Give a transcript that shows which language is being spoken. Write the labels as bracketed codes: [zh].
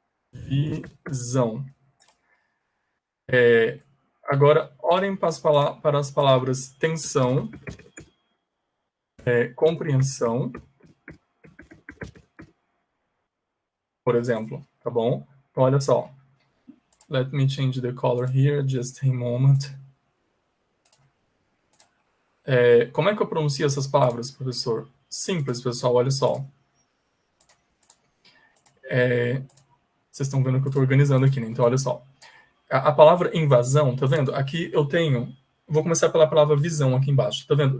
[pt] Visão. Agora, olhem para as palavras tensão, compreensão, por exemplo, tá bom? Então, olha só. [en] Let me change the color here, just a moment. [pt] Como é que eu pronuncio essas palavras, professor? Simples, pessoal, olha só. Vocês estão vendo que eu estou organizando aqui, né? Então, olha só. A palavra invasão, tá vendo? Aqui eu tenho... Vou começar pela palavra visão aqui embaixo. Tá vendo?